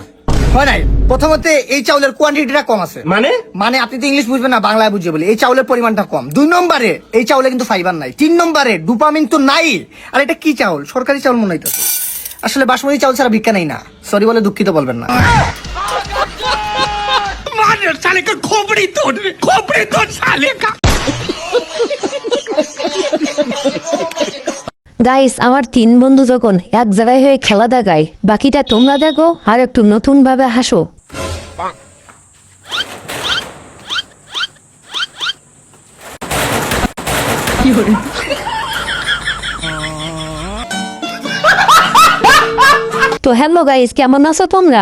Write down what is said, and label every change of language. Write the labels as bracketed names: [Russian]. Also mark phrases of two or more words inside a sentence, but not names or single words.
[Bangla] হয় নাই। প্রথমত এই চাউলের কোয়ান্টিটিটা কম আছে। মানে আপনি তো ইংলিশ বুঝবেন না, বাংলায় বুঝে বলি। এই চাউলের পরিমাণটা কম। 2 নম্বরে এই চাউলে কিন্তু ফাইবার নাই। 3 নম্বরে ডোপামিন তো নাই। আর এটা কি চাউল? সরকারি চাউল মনে হইতেছে। আসলে বাসমতি চাউল ছাড়া ভিক্ষা নেই না। সরি বলে দুঃখিত বলবেন না। [Hindi] मार साले का खोपड़ी तोड़ साले का। [Bangla] গাইস, আমার 3 বন্ধু যখন এক জায়গায় হয়ে খেলা দেখায়, বাকিটা তোমরা দেখো আর একটু নতুন ভাবে হাসো। তো হ্যালো গাইস, কেমন আছো তোমরা?